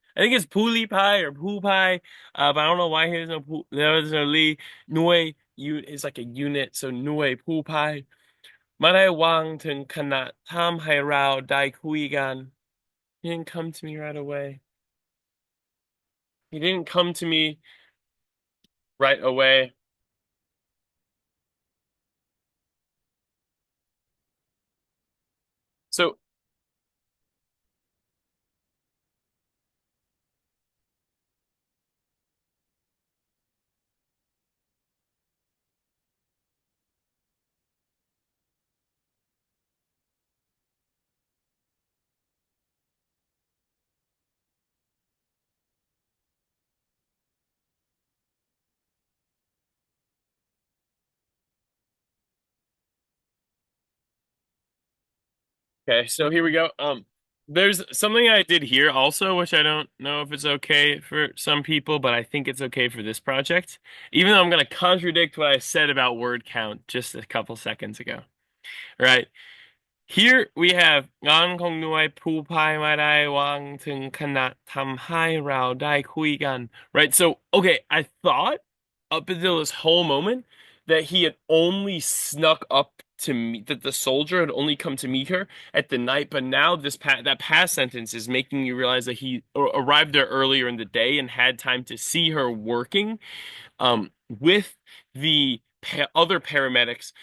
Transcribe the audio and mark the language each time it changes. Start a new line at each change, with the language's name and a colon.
English: I think it's puli pie or poo pie, but I don't know why there's no Lee. Nui is like a unit, so Nui poo pie.
Thai: ไม่ได้วางถึงขนาดทำให้เราได้คุยกัน
English: He didn't come to me right away. He didn't come to me right away. So, okay, so here we go. There's something I did here also, which I don't know if it's okay for some people, but I think it's okay for this project, even though I'm going to contradict what I said about word count just a couple seconds ago. Right? Here we have
Thai: งานของหน่วยผู้พายไม่ได้วางถึงขนาดทำให้เราได้คุยกัน.
English: Right? So, okay, I thought up until this whole moment that he had only snuck up to meet that the soldier had only come to meet her at the night, but now that past sentence is making you realize that he arrived there earlier in the day and had time to see her working with the other paramedics.